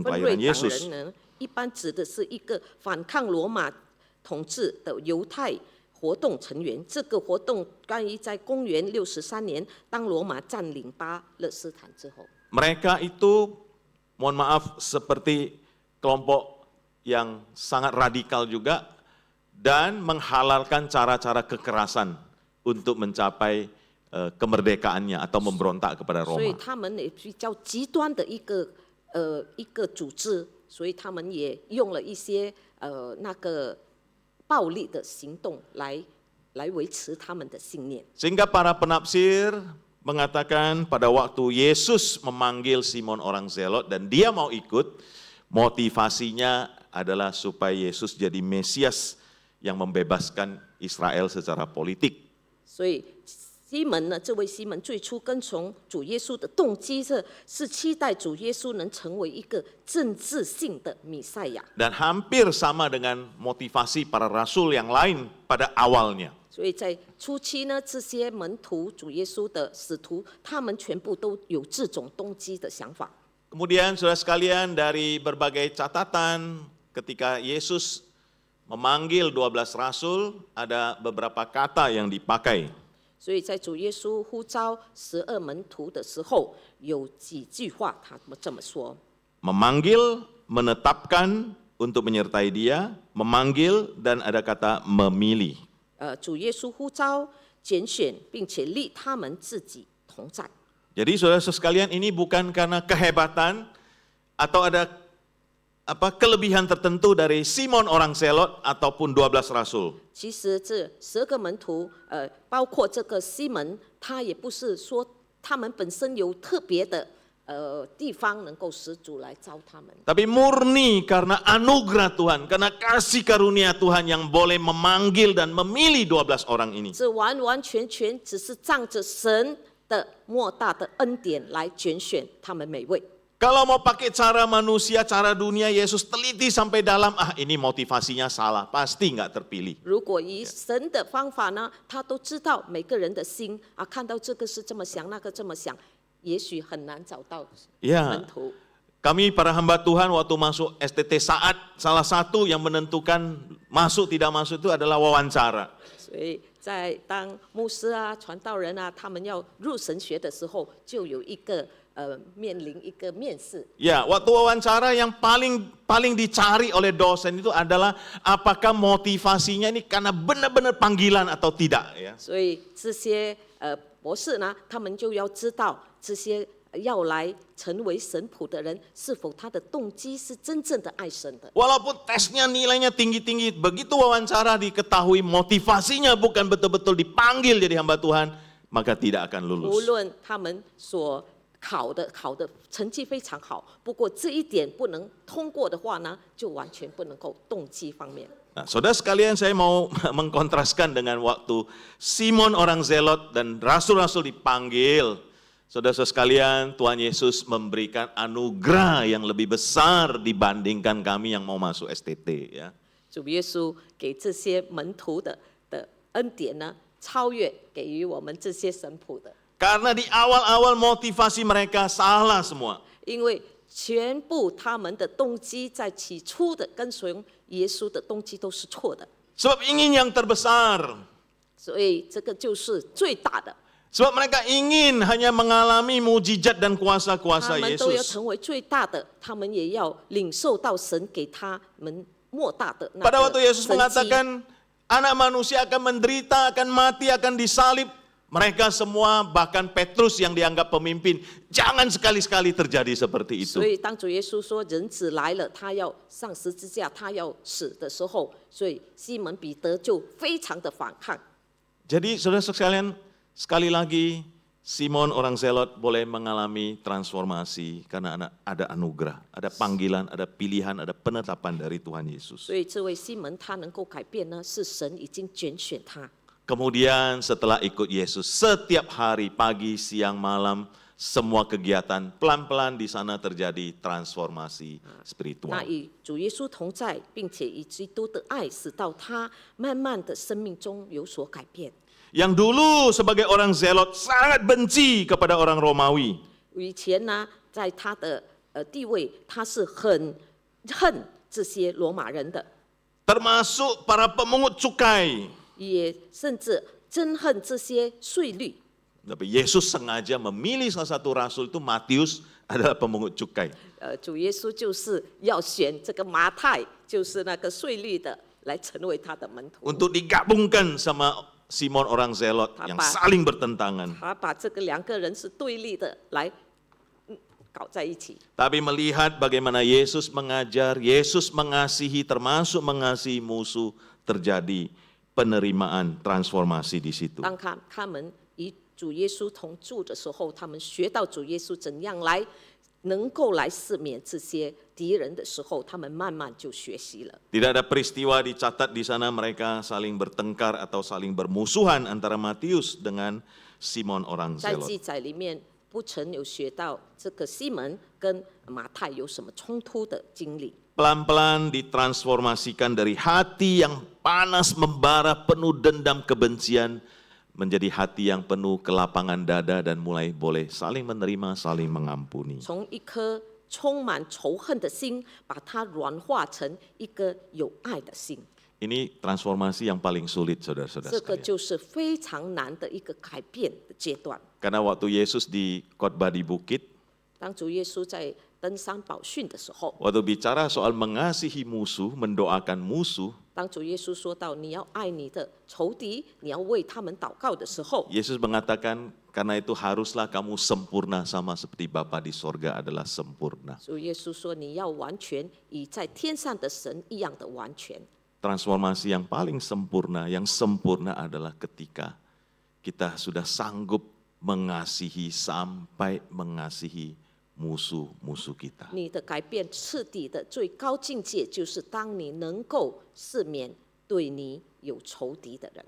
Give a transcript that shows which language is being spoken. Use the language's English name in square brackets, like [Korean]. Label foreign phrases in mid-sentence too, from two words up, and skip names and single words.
[Chinese] 分 [Indonesian] kelahiran [Chinese] 瑞党 [Indonesian] Yesus. [Chinese] 人呢，一般指的是一个反抗罗马统治的犹太活动成员。这个活动关于在公元63年，当罗马占领巴勒斯坦之后， [Indonesian] Mereka itu, mohon maaf, seperti kelompok yang sangat radikal juga dan menghalalkan cara-cara kekerasan untuk mencapai kemerdekaannya atau memberontak kepada [Chinese] 所以 [Indonesian] Roma. [Chinese] 他们也比较极端的一个组织，所以他们也用了一些那个暴力的行动来维持他们的信念。 [Indonesian] Sehingga para penafsir mengatakan pada waktu Yesus memanggil Simon orang Zelot dan dia mau ikut, motivasinya adalah supaya Yesus jadi Mesias yang membebaskan Israel secara politik. [Chinese] 所以西门呢，这位西门最初跟从主耶稣的动机是期待主耶稣能成为一个政治性的弥赛亚。 [Indonesian] Dan hampir sama dengan motivasi para rasul yang lain pada awalnya. [Chinese] 所以在初期呢，这些门徒主耶稣的使徒，他们全部都有这种动机的想法。 [Indonesian] Kemudian saudara sekalian dari berbagai catatan ketika Yesus memanggil 12 rasul ada beberapa kata yang dipakai. [Chinese] 所以在主耶稣呼召12门徒的时候，有几句话他这么说： [Indonesian] Memanggil, menetapkan untuk menyertai dia, memanggil dan ada kata memilih. [Chinese] 主耶稣呼召、拣选，并且立他们自己同在。 [Indonesian] Jadi saudara-saudara sekalian, ini bukan karena kehebatan atau ada kelebihan tertentu dari Simon orang Zelot ataupun 12 rasul. [Chinese] 其实这12个门徒，包括这个西门，他也不是说他们本身有特别的地方能够使主来招他们。 [Indonesian] Tapi murni karena anugerah Tuhan, karena kasih karunia Tuhan yang boleh memanggil dan memilih 12 orang ini. [Chinese] 这完完全全只是仗着神的莫大的恩典来拣选他们每位。 [Indonesian] Kalau mau pakai cara manusia, cara dunia, Yesus teliti sampai dalam, ini motivasinya salah, pasti nggak terpilih. [Chinese] 如果以神的方法呢，他都知道每个人的心啊，看到这个是这么想，那个这么想，也许很难找到 [Indonesian] Ya, [Chinese] 门徒。 [Indonesian] kami para hamba Tuhan waktu masuk STT Saat, salah satu yang menentukan masuk tidak masuk itu adalah wawancara. [Chinese] 所以在当牧师啊、传道人啊，他们要入神学的时候，就有一个面临一个面试。 [Indonesian] Ya, waktu wawancara yang paling dicari oleh dosen itu adalah apakah motivasinya ini karena benar-benar panggilan atau tidak, ya. [Chinese] 所以这些博士呢，他们就要知道这些要来成为神仆的人，是否他的动机是真正的爱神的。 [Indonesian] Walaupun tesnya nilainya tinggi-tinggi, begitu wawancara diketahui motivasinya bukan betul-betul dipanggil jadi hamba Tuhan, maka tidak akan [Chinese] 无 [Indonesian] lulus. [Chinese] 论他们所考的成绩非常好，不过这一点不能通过的话呢，就完全不能够动机方面。 [Indonesian] Nah, saudara sekalian, saya mau mengkontraskan dengan waktu Simon orang Zelot dan rasul-rasul dipanggil. Saudara-saudara sekalian, Tuhan Yesus memberikan anugerah yang lebih besar dibandingkan kami yang mau masuk STT, ya. [Chinese] 主耶稣给这些门徒的恩典呢，超越给予我们这些神仆的， [Indonesian] Karena di awal-awal motivasi mereka salah semua. [Chinese] 因为全部他们的动机在起初的跟随耶稣的动机都是错的， [Indonesian] Sebab ingin yang terbesar. [Chinese] 所以这个就是最大的。 [Indonesian] Sebab mereka ingin hanya mengalami mujizat dan [Chinese] 他 [Indonesian] kuasa-kuasa [Chinese] 们都要 [Indonesian] Yesus. [Chinese] 成为最大的，他们也要领受到神给他们莫大的那 [Indonesian] Pada [Chinese] 个 [Indonesian] waktu Yesus [Chinese] 神迹。 [Indonesian] mengatakan anak manusia akan menderita, akan mati, akan disalib. Mereka semua, bahkan Petrus yang dianggap pemimpin, jangan sekali-sekali terjadi seperti itu. [Chinese] 所以当主耶稣说人子来了，他要上十字架，他要死的时候，所以西门彼得就非常的反抗。 [Indonesian] Jadi saudara sekalian, sekali lagi Simon orang Zelot boleh mengalami transformasi karena ada anugerah, ada panggilan, ada pilihan, ada penetapan dari Tuhan Yesus. [Chinese] 所以这位西门他能够改变呢，是神已经拣选他。 [Indonesian] Kemudian setelah ikut Yesus, setiap hari, pagi, siang, malam, semua kegiatan pelan-pelan di sana terjadi transformasi [Chinese] 那 [Indonesian] spiritual. [Chinese] 与主耶稣同在，并且以基督的爱使到他慢慢的生命中有所改变。 [Indonesian] Yang dulu sebagai orang Zelot sangat benci kepada orang Romawi. [Chinese] 以前呢，在他的地位，他是很恨这些罗马人的， [Indonesian] Termasuk para pemungut cukai. [Chinese] 也甚至憎恨这些税率。 [Indonesian] Tapi Yesus sengaja memilih salah satu rasul itu Matius adalah pemungut cukai. [Chinese] 主耶稣就是要选这个马太，就是那个税率的，来成为他的门徒。 [Indonesian] Untuk digabungkan sama Simon orang Zelot yang saling bertentangan. [Chinese] 他把这个两个人是对立的来搞在一起。 [Indonesian] Tapi melihat bagaimana Yesus mengajar, Yesus mengasihi, termasuk mengasihi musuh, terjadi penerimaan transformasi di situ. [Chinese] 当他们与主耶稣同住的时候，他们学到主耶稣怎样来能够来赦免这些敌人的时候，他们慢慢就学习了。 [Indonesian] Tidak ada peristiwa dicatat di sana mereka saling bertengkar atau saling bermusuhan antara Matius dengan Simon orang [Chinese] 在 [Indonesian] Zelot. [Chinese] 记载里面不曾有学到这个西门跟马太有什么冲突的经历。 [Indonesian] Pelan-pelan ditransformasikan dari hati yang panas membara penuh dendam kebencian menjadi hati yang penuh kelapangan dada dan mulai boleh saling menerima, saling mengampuni. [Chinese] 从一颗充满仇恨的心，把它软化成一个有爱的心。 [Indonesian] Ini transformasi yang paling sulit, saudara-saudara [Chinese] 这个 [Indonesian] sekalian. [Chinese] 就是非常难的一个改变的阶段。 [Indonesian] Karena waktu Yesus di khotbah di bukit, [Chinese] 当主耶稣在登山宝训的时候， [Indonesian] waktu bicara soal mengasihi musuh, mendoakan musuh, [Chinese] 当主耶稣说到你要爱你的仇敌，你要为他们祷告的时候， [Indonesian] Yesus mengatakan, Karena itu haruslah kamu sempurna sama seperti Bapa di sorga adalah sempurna. [Chinese] 主耶稣说：“你要完全，以在天上的神一样的完全。” [Indonesian] Transformasi yang paling sempurna, yang sempurna adalah ketika kita sudah sanggup mengasihi sampai mengasihi musuh-musuh kita. [Chinese] 你的改变彻底的最高境界，就是当你能够赦免对你有仇敌的人。